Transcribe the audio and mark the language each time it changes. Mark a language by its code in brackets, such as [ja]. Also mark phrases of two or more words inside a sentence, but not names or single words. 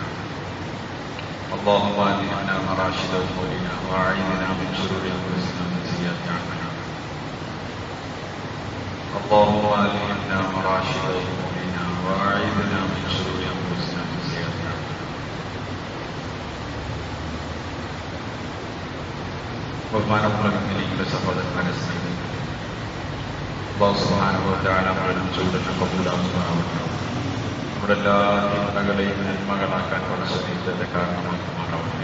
[ar] اللهم ألهمنا مراشد أمورنا وأعذنا من شرور أنفسنا ومن سيئات أعمالنا. اللهم ألهمنا مراشد أمورنا وأعذنا من شرور أنفسنا ومن سيئات أعمالنا. [ml] ബഹുമാനമുള്ള മുഅ്മിനീങ്ങളുടെ സഹോദരന്മാരെ സ്നേഹിക്കുന്നു. [ar] الله سبحانه و تعالى [ml] നമ്മുടെ ചൂടിനെ കബൂലാക്കുമാറാവട്ടെ. നമ്മുടെ എല്ലാ തിന്മകളെയും നന്മകളാക്കാൻ പടച്ചതന്റെ കാരണമാക്കുമാറാവട്ടെ.